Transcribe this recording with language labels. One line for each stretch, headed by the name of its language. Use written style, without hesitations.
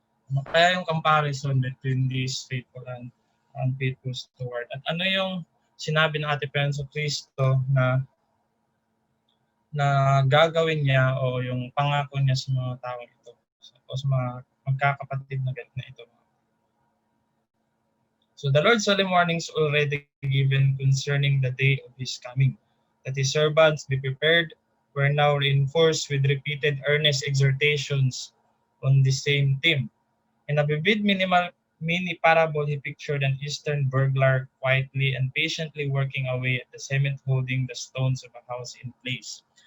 Filipino: Ano kaya yung comparison
English: between these faithful and unfaithful steward?
Filipino: At ano yung sinabi ng ating Panginoon Kristo na gagawin niya o yung pangako niya sa mga tao ito o sa mga magkakapatid na ito?
English: So the Lord's solemn warnings already given concerning the day of His coming, that His servants be prepared, were now reinforced with repeated earnest exhortations on the same theme. In a vivid mini parable, he pictured an eastern burglar quietly and patiently working away at the cement holding the stones of a house in place.